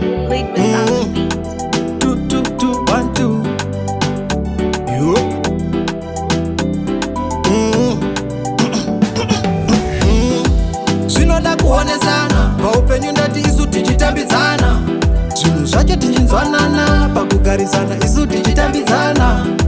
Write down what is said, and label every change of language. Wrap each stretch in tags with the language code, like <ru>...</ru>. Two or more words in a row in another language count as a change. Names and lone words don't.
<en>Lead Mm. with sound beat. Two, two, two, one, two. Yo. Mm. Mm.</en> <sn>Zvinoda kuonesana, paupenyu ndati isu tichitambidzana. Zvinhu zvacho tichinzwanana, pakugarisana isu tichitambidzana.</sn>